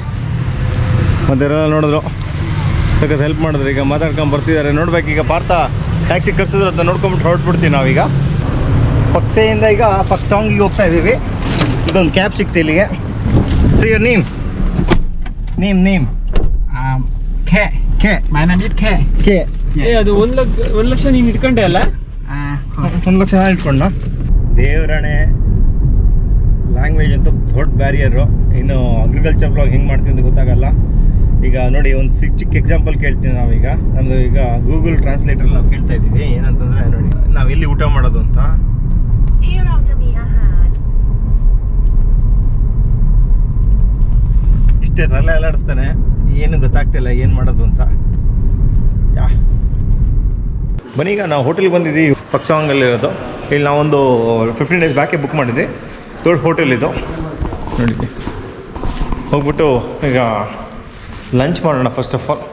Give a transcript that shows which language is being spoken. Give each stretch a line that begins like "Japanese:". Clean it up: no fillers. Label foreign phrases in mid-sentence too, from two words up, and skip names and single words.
Kannada: ಮತ್ತು ಇವರೆಲ್ಲ ನೋಡಿದ್ರು, ಸಖತ್ ಹೆಲ್ಪ್ ಮಾಡಿದ್ರು. ಈಗ ಮಾತಾಡ್ಕೊಂಡು ಬರ್ತಿದ್ದಾರೆ. ನೋಡ್ಬೇಕು ಈಗ ಪಾರ್ಥ ಟ್ಯಾಕ್ಸಿ ಕರ್ಸಿದ್ರು ಅಂತ ನೋಡ್ಕೊಂಬಿಟ್ಟು ಹೊರಟ್ಬಿಡ್ತೀವಿ ನಾವೀಗ. ಪಕ್ಸೆಯಿಂದ ಈಗ ಪಕ್ಸಾಂಗಿಗೆ ಹೋಗ್ತಾ ಇದ್ದೀವಿ. ಇದೊಂದು ಕ್ಯಾಬ್ ಸಿಕ್ತು ಇಲ್ಲಿಗೆ.
English: so your name
Kannada: Khe. ಕೆ
English: My name is Khe.
Kannada: ಕೆ ಏ ಅದು 1 ಲಕ್ಷ ನೀನು ಇಟ್ಕೊಂಡೆ ಅಲ್ಲ? 1 ಲಕ್ಷ ಇಟ್ಕೊಂಡ. ದೇವರಣೆ ಲ್ಯಾಂಗ್ವೇಜ್ ಅಂತೂ ದೊಡ್ಡ ಬ್ಯಾರಿಯರು. ಇನ್ನು
English: agriculture blog
Kannada: ಹೆಂಗೆ ಮಾಡ್ತೀವಿ ಅಂತ ಗೊತ್ತಾಗಲ್ಲ. ಈಗ ನೋಡಿ, ಒಂದು ಚಿಕ್ಕ ಎಕ್ಸಾಂಪಲ್ ಕೇಳ್ತೀವಿ ನಾವೀಗ. ನಮ್ಮದು ಈಗ ಗೂಗಲ್ ಟ್ರಾನ್ಸ್ಲೇಟರ್ ನಾವು ಕೇಳ್ತಾ ಇದ್ದೀವಿ. ಏನಂತಂದರೆ ನೋಡಿ, ನಾವು ಎಲ್ಲಿ ಊಟ ಮಾಡೋದು ಅಂತ.
Thai: ที่เราจะมีอาหาร
Kannada: ಇಷ್ಟೇ ತಲೆ ಅಲ್ಲಾಡಿಸ್ತಾನೆ, ಏನು ಗೊತ್ತಾಗ್ತಿಲ್ಲ ಏನು ಮಾಡೋದು ಅಂತ. ಬನ್ನಿ, ಈಗ ನಾವು ಹೋಟೆಲ್ಗೆ ಬಂದಿದ್ದೀವಿ. ಪಕ್ಸಾಂಗಲ್ಲಿರೋದು. ಇಲ್ಲಿ ನಾವೊಂದು 15
English: days back
Kannada: ಬುಕ್ ಮಾಡಿದ್ವಿ. ದೊಡ್ಡ ಹೋಟೆಲ್ ಇದು ನೋಡಿ. ಹೋಗ್ಬಿಟ್ಟು ಈಗ ಲಂಚ್ ಮಾಡೋಣ
English: first of all.